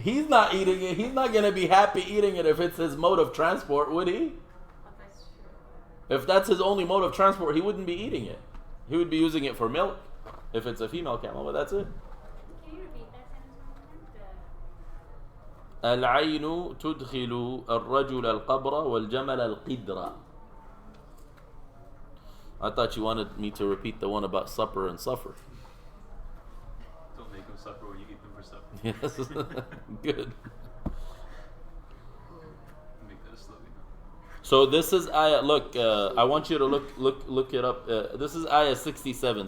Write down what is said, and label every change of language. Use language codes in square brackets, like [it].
[en] He's not eating it. He's not going to be happy eating it if it's his mode of transport, would he? Oh, that's true. If that's his only mode of transport, he wouldn't be eating it. He would be using it for milk if it's a female camel, but that's it. Can you repeat that sentence one more time? [ar] العين تدخل الرجل القبر والجمل القدر. [en] I thought you wanted me to repeat the one about supper and suffer. Don't make them suffer when you eat them for supper. Yes, good. Make that a slogan. So this is ayah. Look, I want you to look it up. This is ayah 67.